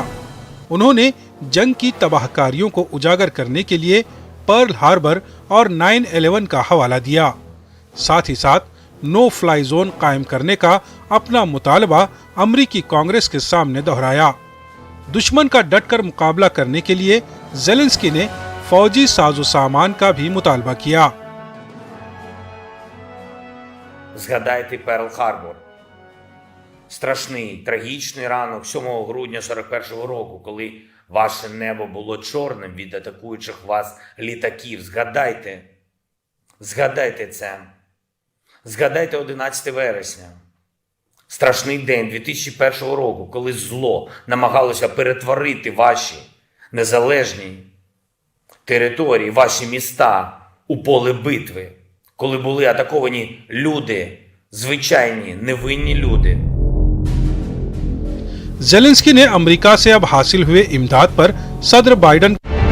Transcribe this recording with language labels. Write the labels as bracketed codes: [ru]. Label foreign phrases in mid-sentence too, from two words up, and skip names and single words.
[ur] انہوں نے جنگ کی تباہ کاریوں کو اجاگر کرنے کے لیے پرل ہاربر اور 9/11 کا حوالہ دیا. ساتھ ہی ساتھ [en] no fly zone [ur] قائم کرنے کا اپنا مطالبہ امریکی کانگریس کے سامنے دہرایا. دشمن کا ڈٹ کر مقابلہ کرنے کے لیے زیلنسکی نے فوجی ساز و سامان کا بھی مطالبہ کیا. [uk] Згадайте Перл-Харбор. Страшний, трагічний ранок 7 грудня 41-го року, коли ваше небо було чорним від атакуючих вас літаків. Згадайте це. Згадайте 11 вересня. Страшний день 2001 року, коли зло намагалося перетворити ваші незалежні території, ваші міста у поле битви. Коли були атаковані люди, звичайні, невинні люди. [ur] زیلنسکی نے امریکہ سے اب حاصل ہوئے امداد پر صدر بائیڈن